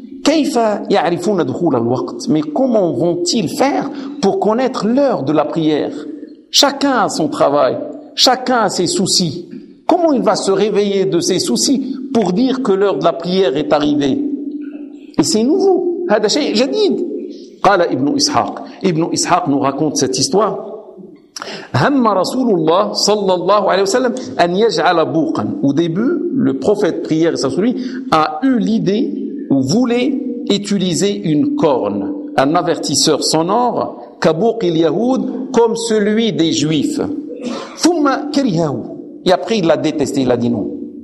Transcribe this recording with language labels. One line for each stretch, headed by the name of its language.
Arabic: كيف يعرفون دخول الوقت
French: mais comment vont-ils faire pour connaître l'heure de la prière Chacun a son travail, chacun a ses soucis. Comment il va se réveiller de ses soucis pour dire que l'heure de la prière est arrivée? Et c'est nouveau.
Arabic: هذا شيء جديد. قال ابن إسحاق.
French: Ibn Ishaq nous raconte cette histoire.
Arabic: هم رسول الله صلى الله عليه وسلم أن يجعل بوقا.
French: Au début, le prophète prière et sa souris a eu l'idée ou voulait utiliser une corne, un avertisseur sonore.
Arabic: كبوق اليهود
French: comme celui des juifs
Arabic: ثم كرهه
French: et après il l'a détesté il a dit non